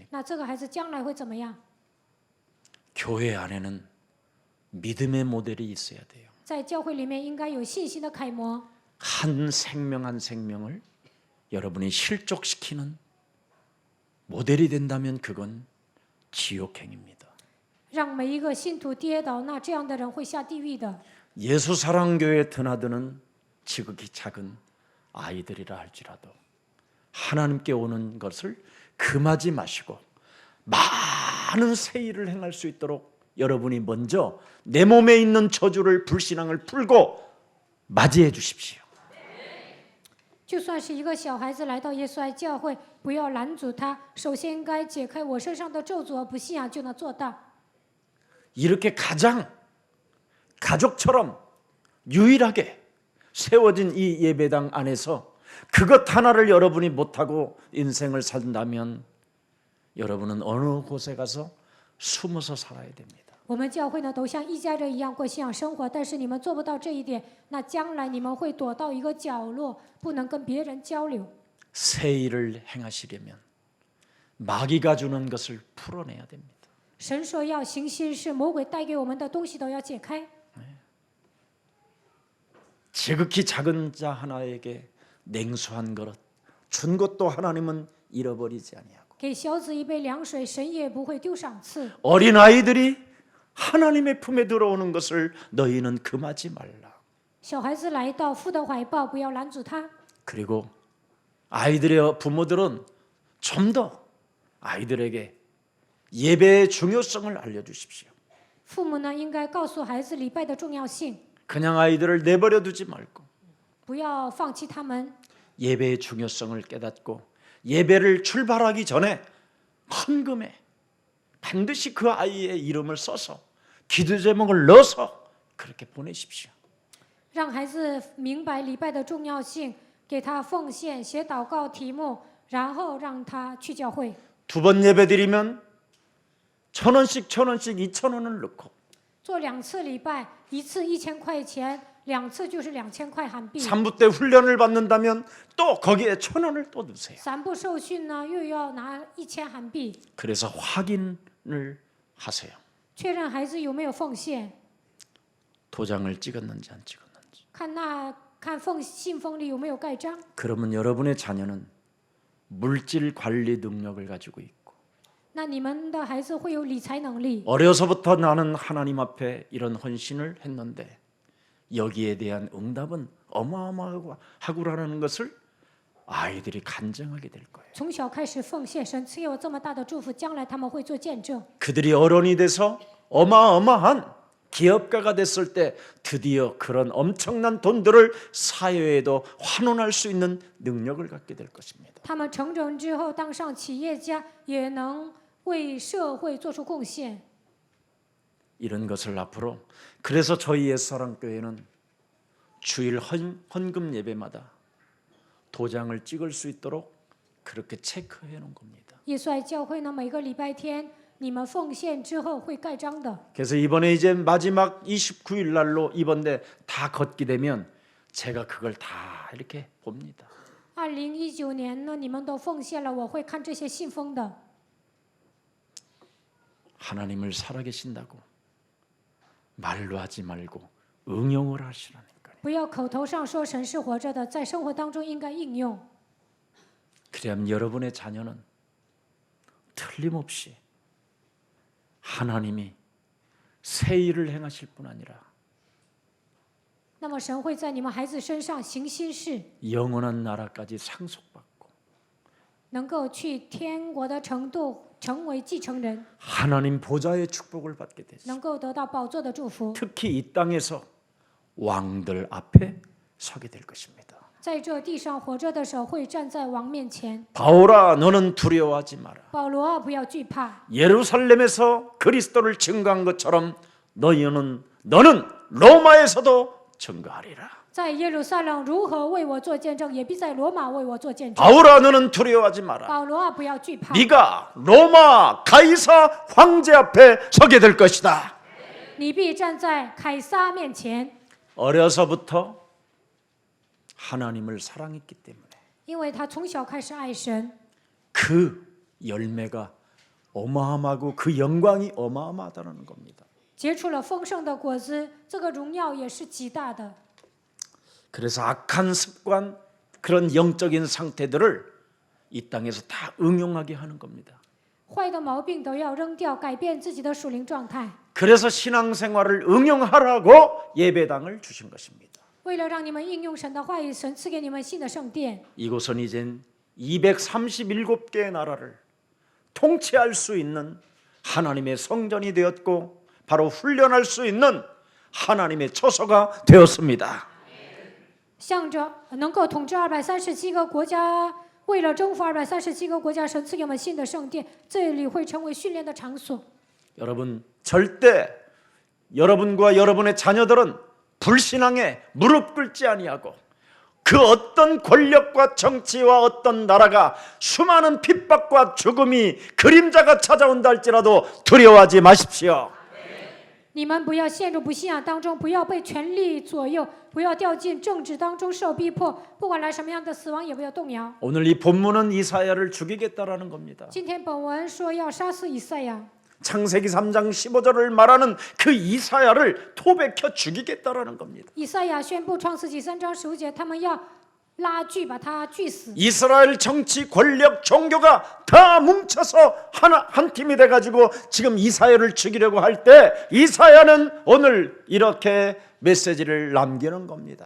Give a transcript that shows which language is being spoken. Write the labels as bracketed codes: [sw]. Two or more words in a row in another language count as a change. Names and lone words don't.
[zh] 那这个孩子将来会怎么样？ [ko] 교회 안에는 믿음의 모델이 있어야 돼요. [zh] 在教会里面应该有信心的楷模。 [ko] 한 생명 한 생명을 여러분이 실족시키는 모델이 된다면 그건 지옥행입니다. [zh] 让每一个信徒跌倒，那这样的人会下地狱的。 [ko] 예수사랑교회에 드나드는 지극히 작은 아이들이라 할지라도 하나님께 오는 것을 금하지 마시고 많은 새 일을 행할 수 있도록 여러분이 먼저 내 몸에 있는 저주를 불신앙을 풀고 맞이해 주십시오. [zh] 就算是一个小孩子来到耶稣爱教会，不要拦阻他，首先应该解开我身上的咒诅和不信仰，就能做到。 [ko] 이렇게 가장 가족처럼 유일하게 세워진 이 예배당 안에서 그것 하나를 여러분이 못하고 인생을 산다면 여러분은 어느 곳에 가서 숨어서 살아야 됩니다. [zh] 我们教会呢，都像一家人一样过信仰生活，但是你们做不到这一点，那将来你们会躲到一个角落，不能跟别人交流。 [ko] 새 일을 행하시려면 마귀가 주는 것을 풀어내야 됩니다. [zh] 神说要行新事，魔鬼带给我们的东西都要解开。 [ko] 지극히 작은 자 하나에게 냉수한 그릇 준 것도 하나님은 잃어버리지 아니하고 [zh] 给小子一杯凉水，神也不会丢赏赐。 [ko] 어린 아이들이 하나님의 품에 들어오는 것을 너희는 금하지 말라. [zh] 小孩子来到父的怀抱，不要拦阻他。 [ko] 그리고 아이들의 부모들은 좀 더 아이들에게 예배의 중요성을 알려주십시오. [zh] 父母呢，应该告诉孩子礼拜的重要性， [ko] 그냥 아이들을 내버려 두지 말고 [zh] 不要放弃他们。 [ko] 예배의 중요성을 깨닫고 예배를 출발하기 전에 헌금에 반드시 그 아이의 이름을 써서 기도 제목을 넣어서 그렇게 보내십시오. [zh] 让孩子明白礼拜的重要性，给他奉献，写祷告题目，然后让他去教会。 [ko] 두 번 예배드리면 1,000원씩 1,000원씩 2,000원을 넣고 [zh] 做2次礼拜，一次1000块钱，2次就是2000块韩币。 [ko] 3부 때 훈련을 받는다면 또 거기에 1,000원을 또 넣으세요. [zh] 3 部受训呢，又要拿1000韩币， [ko] 그래서 확인을 하세요. [zh] 确认孩子有没有奉献， [ko] 도장을 찍었는지 안 찍었는지. [zh] 看信封里有没有盖章。 [ko] 그러면 여러분의 자녀는 물질 관리 능력을 가지고 있고 [zh] 那你们的孩子会有理财能力。 [ko] 어려서부터 나는 하나님 앞에 이런 헌신을 했는데 여기에 대한 응답은 어마어마하구라는 것을 아이들이 간증하게 될 거예요. [zh] 从小开始奉献，神赐给我这么大的祝福，将来他们会做见证。 [ko] 그들이 어른이 돼서 어마어마한 기업가가 됐을 때 드디어 그런 엄청난 돈들을 사회에도 환원할 수 있는 능력을 갖게 될 것입니다. [zh] 他们成长之后当上企业家，也能为社会做出贡献。 [ko] 이런 것을 앞으로 그래서 저희 옛사랑교회는 주일 헌금 예배마다 도장을 찍을 수 있도록 그렇게 체크해 놓은 겁니다. [zh] 耶稣爱教会呢，每个礼拜天你们奉献之后会盖章的。 [ko] 그래서 이번에 이제 마지막 29일 날로 이번에 다 걷게 되면 제가 그걸 다 이렇게 봅니다. [zh] 2019 年呢，你们都奉献了，我会看这些信封的。 [ko] 하나님을 살아계신다고 말로 하지 말고 응용을 하시라니까요. [zh] 不要口头上说神是活着的，在生活当中应该应用。 [ko] 그래야만 여러분의 자녀는 틀림없이 하나님이 새 일을 행하실 뿐 아니라 [zh] 那么神会在你们孩子身上行新事， [ko] 영원한 나라까지 상속받고 [zh] 能够去天国的程度成为继承人， [ko] 하나님 보좌의 축복을 받게 되죠. [zh] 能够得到宝座的祝福。 [ko] 특히 이 땅에서 왕들 앞에 서게 될 것입니다. [zh] 在这地上活着的时候，会站在王面前。 [ko] 바울아 너는 두려워하지 마라. [zh] 保罗啊，不要惧怕。 [ko] 예루살렘에서 그리스도를 증거한 것처럼 너는 로마에서도 증거하리라. [zh] 在耶路撒冷如何为我做见证，也必在罗马为我做见证。 [ko] 바울아 너는 두려워하지 마라. [zh] 保罗啊，不要惧怕。 [ko] 네가 로마 가이사 황제 앞에 서게 될 것이다. [zh] 你必站在凯撒面前， [ko] 어려서부터 하나님을 사랑했기 때문에 [zh] 因为他从小开始爱神， [ko] 그 열매가 어마어마하고 그 영광이 어마어마하다는 겁니다. [zh] 结出了丰盛的果子，这个荣耀也是极大的。 [ko] 그래서 악한 습관 그런 영적인 상태들을 이 땅에서 다 응용하게 하는 겁니다. [zh] 坏的毛病都要扔掉，改变自己的属灵状态。 [ko] 그래서 신앙생활을 응용하라고 예배당을 주신 것입니다. [zh] 为了让你们应用神的话语，神赐给你们新的圣殿。 [ko] 이곳은 이젠 237개의 나라를 통치할 수 있는 하나님의 성전이 되었고 바로 훈련할 수 있는 하나님의 처소가 되었습니다. [zh] 向着能够统治237个国家，为了征服237个国家，神赐给我们新的圣殿，这里会成为训练的场所。 [ko] 여러분 절대 여러분과 여러분의 자녀들은 불신앙에 무릎 꿇지 아니하고 그 어떤 권력과 정치와 어떤 나라가 수많은 핍박과 죽음이 그림자가 찾아온다 할지라도 두려워하지 마십시오. [zh] 你们不要陷入不信仰当中，不要被权力左右，不要掉进政治当中受逼迫，不管来什么样的死亡，也不要动摇。 [ko] 오늘 이 본문은 이사야를 죽이겠다라는 겁니다. [zh] 今天本文说要杀死以赛亚， [ko] 창세기 3장 15절을 말하는 그 이사야를 토백혀 죽이겠다라는 겁니다. [zh] 以赛亚宣布创世纪3章15节，他们要拉锯把他锯死。 [ko] 이스라엘 정치, 권력, 종교가 다 뭉쳐서 한 팀이 돼가지고 지금 이사야를 죽이려고 할 때 이사야는 오늘 이렇게 메시지를 남기는 겁니다.